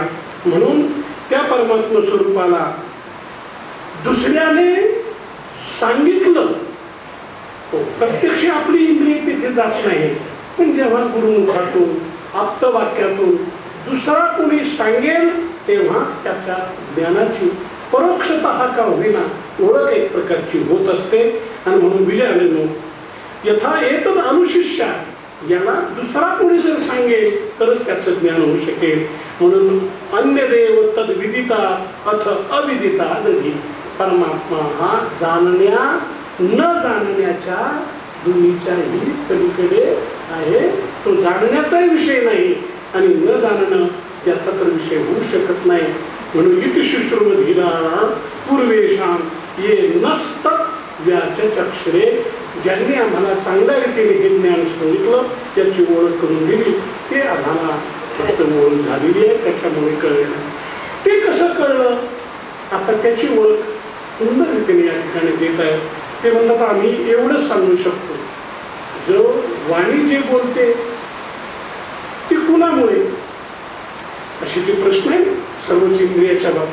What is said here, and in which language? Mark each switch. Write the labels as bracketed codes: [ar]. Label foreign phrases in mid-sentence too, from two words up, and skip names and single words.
[mr] म्हणून त्या परमात्मा स्वरूपाला दुसऱ्याने सांगितलं, प्रत्यक्ष आपली इंद्रिय तिथे जात नाही, पण जेव्हा गुरुमुखातून आप्तवाक्यातून दुसरा कोणी सांगेल तेव्हाच त्याच्या ज्ञानाची परोक्षतः का होईना ओळख एक प्रकारची होत असते. आणि म्हणून विजयाने [sa] यथा एतद् अनुशिष्या, [mr] याला दुसरा कोणी जर सांगेल तरच त्याचं ज्ञान होऊ शकेल. [sa] म्हणून अन्य देव तद विदिता अथ अविदिता दधी. [mr] परमात्मा हा जाणण्या न जाणण्याच्या दोन्हीच्याही पलीकडे आहे. तो जाणण्याचाही विषय नाही आणि न जाणणं त्याचा तर विषय होऊ शकत नाही. [sa] म्हणून इति शुश्रुम धीरा पूर्वेषां ये नस्तत् व्याचचक्षरे. [mr] ज्यांनी आम्हाला चांगल्या रीतीने हे ज्ञान सांगितलं, त्याची ओळख करून दिली, ते आम्हाला फक्त ओळख झालेली आहे, त्याच्यामुळे कळलं. ते कसं कळलं? आता त्याची ओळख सुंदर रीतीने या ठिकाणी देत आहे. ते म्हणतात आम्ही एवढंच सांगू शकतो, जो वाणी जे बोलते ती कुणामुळे, अशी ते प्रश्न आहे सर्वच इंद्रियाच्या बाबतीत.